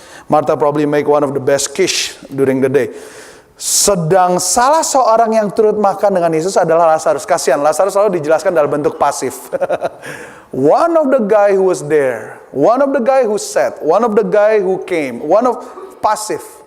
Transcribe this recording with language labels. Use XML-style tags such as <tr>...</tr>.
<en>Marta probably make one of the best quiche during the day.</en> <id>Sedang salah seorang yang turut makan dengan Yesus adalah Lazarus. Kasihan, Lazarus selalu dijelaskan dalam bentuk pasif.</id> <en>One of the guy who was there, one of the guy who sat, one of the guy who came, one of pasif.</en>